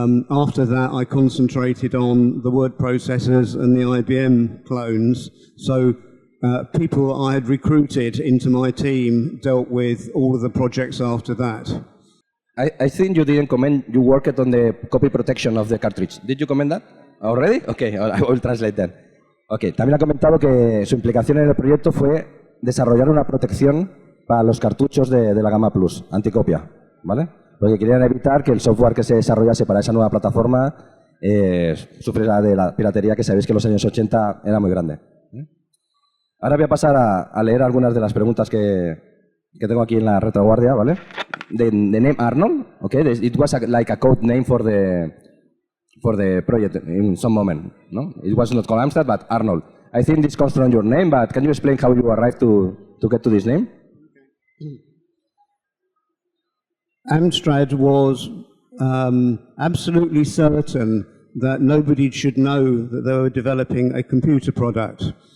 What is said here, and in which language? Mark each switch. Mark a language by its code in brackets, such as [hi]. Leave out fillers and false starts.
[en] After that, I concentrated on the word processors and the IBM clones. So people I had recruited into my team dealt with all of the projects after that. I think you didn't comment, you worked on the copy protection of the cartridge. Did you comment that already? Okay, I will translate that. [es] Okay, también ha comentado que su implicación en el proyecto fue desarrollar una protección para los cartuchos de la gama Plus, anticopia, ¿vale? Porque querían evitar que el software que se desarrollase para esa nueva plataforma sufriera de la piratería, que sabéis que en los años 80 era muy grande. Ahora voy a pasar a leer algunas de las preguntas que tengo aquí en la retaguardia, ¿vale? [en] The name Arnold, okay? It was like a code name for the project in some moment, no? It was not called Amstrad, but Arnold. I think this comes from your name, but can you explain how you arrived to get to this name? Amstrad was absolutely certain that nobody should know that they were developing a computer product.